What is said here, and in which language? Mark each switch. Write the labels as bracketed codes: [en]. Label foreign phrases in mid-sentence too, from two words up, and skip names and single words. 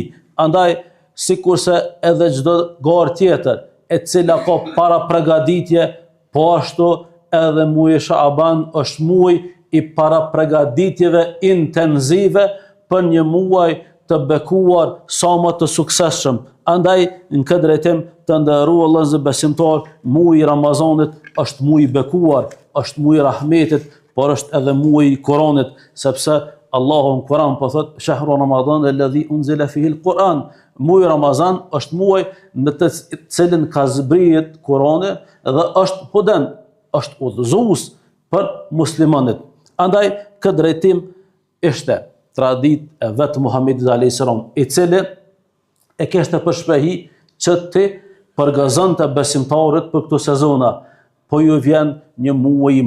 [sq] Andaj, sikurse edhe çdo garë tjetër e cila ka para përgatitje, po ashtu edhe muaji Shaban është muaj i para përgatitjeve intenzive për një muaj të bekuar sa më të suksesshëm. Andaj, në këtë drejtim të nderuar vëllezër besimtar, muaji i Ramazanit është muaj i bekuar, është muaj i rahmetit, por është edhe muaj i Kuranit, sepse Allahu në Kur'an po thot: [ar] "شهر رمضان الذي أنزل فيه القرآن." [sq] Muaji Ramazan është muaj në të cilin ka zbritur Kurani dhe është hudan, është udhëzues për muslimanët. Andaj, këtë drejtim ishte tradit e vetë Muhamedit a.s. i cili e kishte për shprehi që ti përgëzonte besimtarët për këto sezona, po ju vjen një muaj i